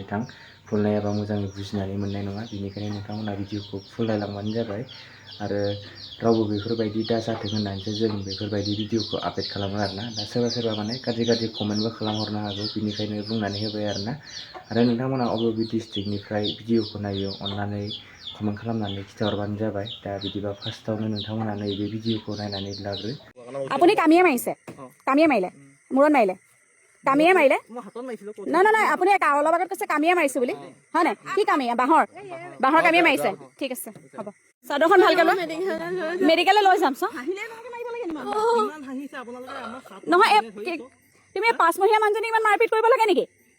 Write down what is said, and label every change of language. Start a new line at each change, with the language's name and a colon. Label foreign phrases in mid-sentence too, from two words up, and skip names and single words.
Bodo: थां फुल नायाबा मोजाङै बुजिनानै मोननाय नङा बेनिखायनो नोंथांमोना भिडिअखौ फुल नायलांबानो जाबाय आरो रावबो बेफोरबायदि दा जाथों होननानैसो जों बेफोरबायदि भिडिअखौ आपडेट खालामो आरोना दा सोरबा माने गाज्रि कमेन्टबो खालामहरनो हागौ बेनिखायनो बुंनानै होबाय आरोना आरो नोंथांमोना अबे डिस्ट्रिक्टनिफ्राय भिडिअखौ नायो अननानै कमेन्ट खालामनानै खिथाहरबानो जाबाय दा बिदिबा फार्स्टआवनो नोंथांमोना नैबे भिडिअखौ नायनानै लाग्रो
Assamese: আপুনি কামিয়ে মাৰিছে কামিয়ে মাৰিলে মূৰত মাৰিলে কামিয়ে মাৰিলে নাই আপুনি অলপ আগত কৈছে কামিয়ে মাৰিছো বুলি হয় নাই কি কামিয়ে বাঁহৰ কামিয়ে মাৰিছে ঠিক আছে হ'ব চাদৰখন ভালকে লৈ মেডিকেললৈ লৈ যাম নহয় তুমি পাঁচমহীয়া মানুহজনী ইমান মাৰপিট কৰিব লাগে নেকি